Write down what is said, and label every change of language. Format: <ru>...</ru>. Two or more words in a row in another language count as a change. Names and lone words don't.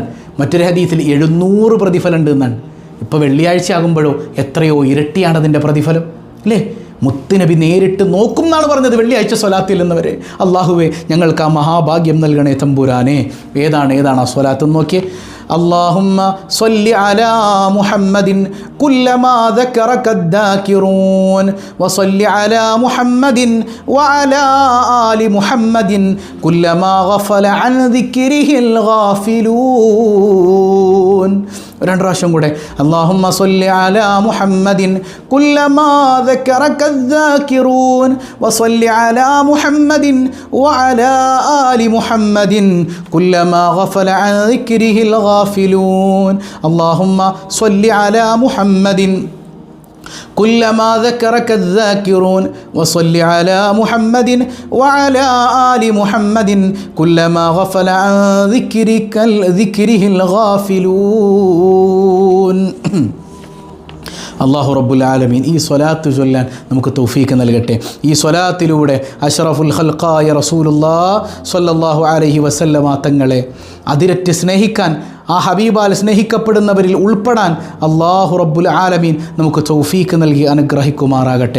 <ml>മറ്റൊരു ഹദീസിൽ 700 പ്രതിഫലം ഉണ്ട് എന്നാണ്. ഇപ്പോൾ വെള്ളിയാഴ്ച ആകുമ്പോഴോ എത്രയോ ഇരട്ടിയാണ് അതിൻ്റെ പ്രതിഫലം അല്ലേ? മുത്തുനബി നേരിട്ട് നോക്കും എന്നാണ് പറഞ്ഞത് വെള്ളിയാഴ്ച സ്വലാത്തിൽ എന്നവരെ. അള്ളാഹുവേ, ഞങ്ങൾക്ക് ആ മഹാഭാഗ്യം നൽകണേ തമ്പുരാനെ. ഏതാണ് ആ സ്വലാത്ത് നോക്കിയേ.</ml> <ar>اللهم صل على محمد كلما ذكرك الذاكرون وصل على محمد وعلى آل محمد كلما غفل عن ذكره الغافلون.</ar> <ml>രണ്ട് പ്രാവശ്യം കൂടെ.</ml> <ar>اللهم صل على محمد كلما ذكرك الذاكرون وصل على محمد وعلى آل محمد كلما غفل عن ذكره الغافلون. اللهم صل على محمد كلما ذكرك الذاكرون وصل على محمد وعلى آل محمد كلما غفل عن ذكره الغافلون. الله رب العالمين</ar> <ml>ഈ സ്വലാത്ത് ചൊല്ലാൻ നമുക്ക് തൗഫീഖ് നൽകട്ടെ. ഈ സ്വലാത്തിലൂടെ അഷ്റഫുൽ ഖൽഖായ</ml> <ar>رسول الله صلى الله عليه وسلم</ar> <ml>തങ്ങളെ അതിരറ്റ് സ്നേഹിക്കാൻ, ആ ഹബീബാൽ സ്നേഹിക്കപ്പെടുന്നവരിൽ ഉൾപ്പെടാൻ</ml> <ar>الله رب العالمين</ar> <ml>നമുക്ക് തൗഫീഖ് നൽകി അനുഗ്രഹിക്കുമാറാകട്ടെ.</ml>